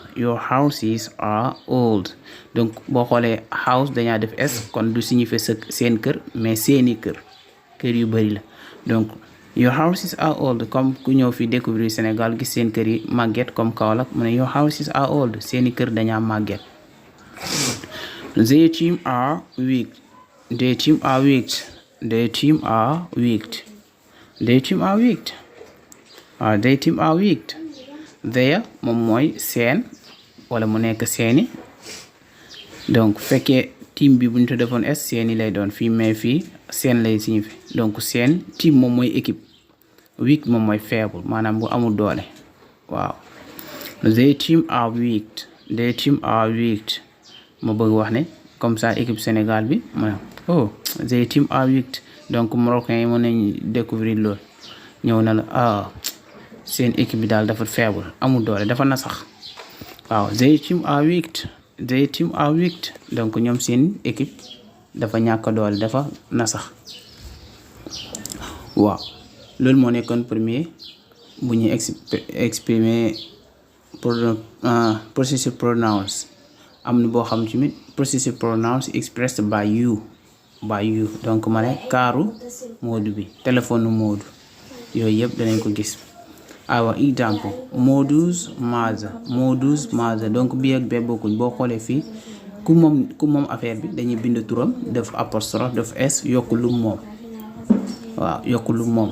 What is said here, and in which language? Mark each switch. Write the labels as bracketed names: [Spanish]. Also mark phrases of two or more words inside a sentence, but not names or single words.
[English] your houses are old. [Wolof] donc boo xoolee house dañaa def s kon du signifier sa seen kër mais seeni kër yu bari la. donc [English] your houses are old [Wolof] comme ku ñëw fi découvrir Sénégal gis seen kër yi màgget comme Kaolack mu ne [English] your houses are old [Wolof] seeni kër dañaa màgget. [English] their team are weak. their team are weak. their team are weak. their team are weak. their team are weak. [Wolof] their moom mooy seen wala mu nekk seeni donc fekkee team bi bu ñu ko defoon s seeni lay doon fii mais fii seen lay signifier donc seen team moom mooy équipe. weak moom mooy faible maanaam bu amul doole waaw. [English] their team are weak. their team are weak [Wolof] ma bëgg wax ne [French] comme ça [Wolof] équipe Sénégal bi ma oh [English] their team are weak [Wolof] donc marocain yi mën nañ découvrir loolu ñëw na la seen équipe bi daal dafa faible amul doole dafa nasax waaw. [English] their team are weak. their team are weak [Wolof] donc ñoom seen équipe dafa ñàkk doole dafa nasax waaw. loolu moo nekkoon premier bu ñuy exprimer [English] possessive pronouns. [Wolof] am na boo xam tamit [English] possessive pronouns expressed by you [Wolof] donc ma ne kaaru Moodu bi téléphone Moodu yooyu yëpp danañ ko gis. awa exemple Moodu's mother donc bii ak bee bokkuñ boo xoolee fii ku moom affaire bi dañuy bind turam def apostrophe def s yokku lu moom waaw yokku lu moom.